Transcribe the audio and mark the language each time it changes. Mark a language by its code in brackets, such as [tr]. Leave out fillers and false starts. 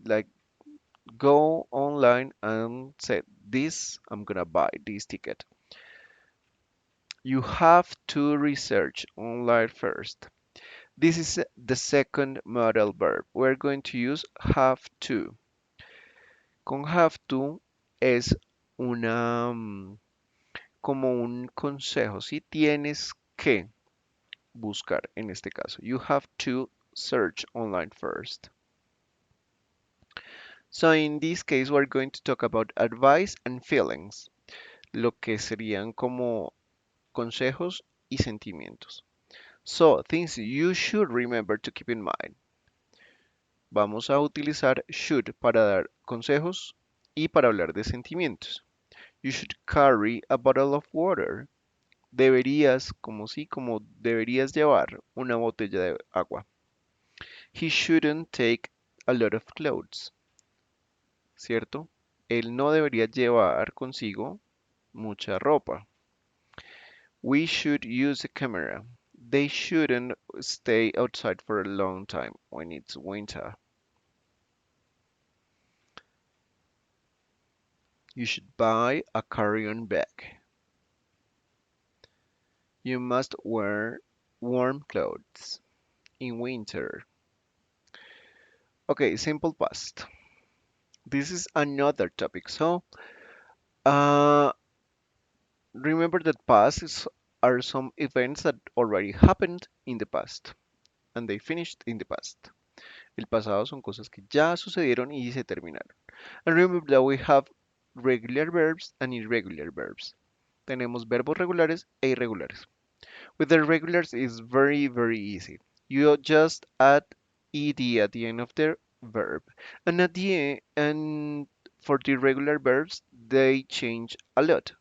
[en] Like go online and say, this, I'm gonna buy this ticket. You have to research online first. This is the second modal verb. We're going to use have to. [es] Con have to es una como un consejo, si tienes que buscar en este caso. [en] You have to search online first. So in this case we're going to talk about advice and feelings, [es] lo que serían como consejos y sentimientos. [en] So things you should remember to keep in mind. [es] Vamos a utilizar should para dar consejos y para hablar de sentimientos. [en] You should carry a bottle of water. [es] Deberías, como sí, como deberías llevar una botella de agua. [en] He shouldn't take a lot of clothes, ¿cierto? [es] Él no debería llevar consigo mucha ropa. [en] We should use a camera. They shouldn't stay outside for a long time when it's winter. You should buy a carry-on bag. You must wear warm clothes in winter. Okay, simple past. This is another topic. So, uh, remember that are some events that already happened in the past and they finished in the past. [es] El pasado son cosas que ya sucedieron y se terminaron. [en] And remember that we have regular verbs and irregular verbs. [es] Tenemos verbos regulares e irregulares. [en] With the regulars is very easy. You just add ed at the end of the verb. And at the end, and for the irregular verbs, they change a lot.